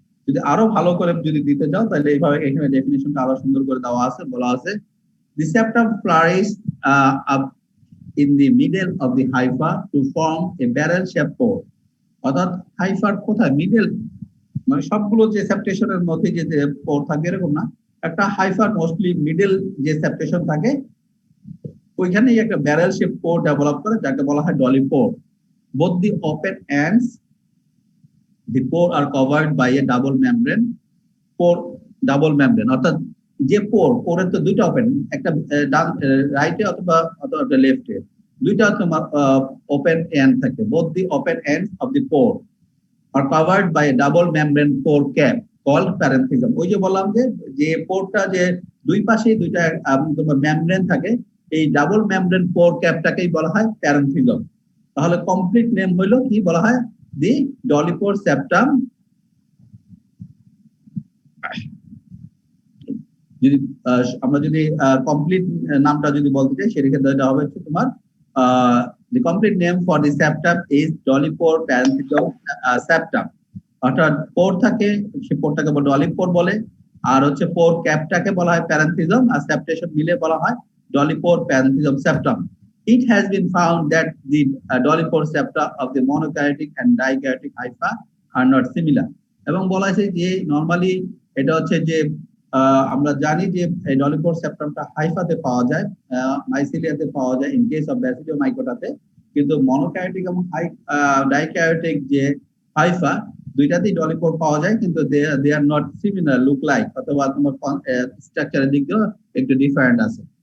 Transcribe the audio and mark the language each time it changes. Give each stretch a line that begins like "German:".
Bangla: যদি আরো ভালো করে যদি দিতে যাও তাহলে এইভাবে এখানে ডেফিনিশনটা আরো সুন্দর করে দেওয়া আছে, বলা আছে
English: the septum flourishes up in the middle of the hypha to form a barrel shaped pore.
Bangla: অর্থাৎ হাইফার কোথায় মিডল, মানে সবগুলো যে সেপ্টেশনের মধ্যে যে পোর থাকে এরকম না, একটা হাইফার মোস্টলি মিডল যে সেপ্টেশন থাকে ওইখানেই একটা ব্যারেল শেপ পোর ডেভেলপ করে যাকে বলা হয় ডলিপোর।
English: both the open ends the pore are covered by a double membrane, pore double membrane।
Bangla: অর্থাৎ যে পোরের তো দুইটা ওপেন, একটা রাইটে অথবা লেফটে, দুইটা তোমার ওপেন এন্ড থাকে।
English: both the open ends of the pore are covered by a double membrane pore cap called parenthysm।
Bangla: ওই যে বললাম যে পোরটা যে দুই পাশে দুইটা তোমার মেমব্রেন থাকে, এই ডাবল মেমব্রেন পোর ক্যাপটাকেই বলা হয় প্যারেনথিজম। তাহলে কমপ্লিট নেম হইলো কি বলা হয়? দি ডলিপোর সেপ্টাম। যদি আমরা যদি কমপ্লিট নামটা যদি বলতে চাই সেক্ষেত্রে এটা হবে তোমার
English: the complete name for the septum is
Bangla: ডলিপোর প্যারেনথিজম septum। অর্থাৎ পোর থাকে, সে পোরটাকে ডলিপোর বলে, আর হচ্ছে পোর ক্যাপটাকে বলা হয় প্যারেনথিজম, আর সেপ্টেশন মিলে বলা হয় ডলিপোর প্যারেনথিজম septum।
English: It has been found that the dolipore septa of the monokaryotic and dikaryotic hypha are not similar।
Bangla: এবং বলা হয়েছে যে নরমালি এটা হচ্ছে যে আমরা জানি যে এই ডলিপোর সেপ্টামটা হাইফাতে পাওয়া যায়, মাইসিলিয়াতে পাওয়া যায় ইন কেস অফ ব্যাসিডিওমাইকোটাতে, কিন্তু মনোক্যারিওটিক এবং ডাইক্যারিওটিক যে হাইফা দুইটাতেই ডলিপোর পাওয়া যায়, কিন্তু
English: they are not similar look like,
Bangla: অথবা তোমার স্ট্রাকচারের দিক দিয়েও একটু ডিফারেন্ট আছে।